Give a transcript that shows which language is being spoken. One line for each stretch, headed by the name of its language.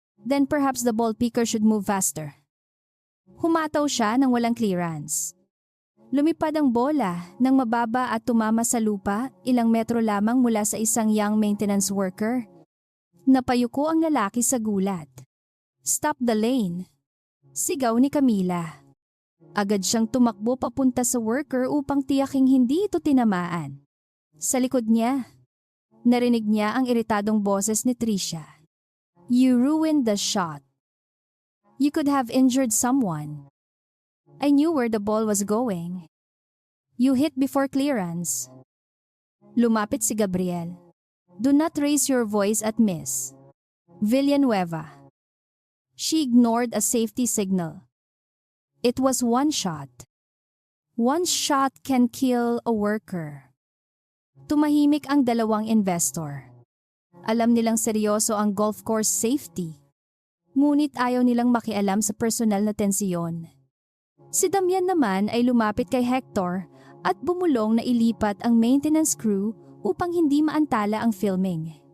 English: Then perhaps the ball picker should move faster.
Filipino: Humataw siya nang walang clearance. Lumipad ang bola nang mababa at tumama sa lupa ilang metro lamang mula sa isang
English: young maintenance worker.
Filipino: Napayuko ang lalaki sa gulat.
English: Stop the lane.
Filipino: Sigaw ni Camila. Agad siyang tumakbo papunta sa worker upang tiyaking hindi ito tinamaan. Sa likod niya, narinig niya ang iritadong boses ni Trisha.
English: You ruined the shot. You could have injured someone. I knew where the ball was going. You hit before clearance.
Filipino: Lumapit si Gabriel.
English: Do not raise your voice at Miss Villanueva. She ignored a safety signal. It was one shot. One shot can kill a worker.
Filipino: Tumahimik ang dalawang investor. Alam nilang seryoso ang golf course safety. Ngunit ayaw nilang makialam sa personal na tensiyon. Si Damian naman ay lumapit kay Hector at bumulong na ilipat ang maintenance crew upang hindi maantala ang filming.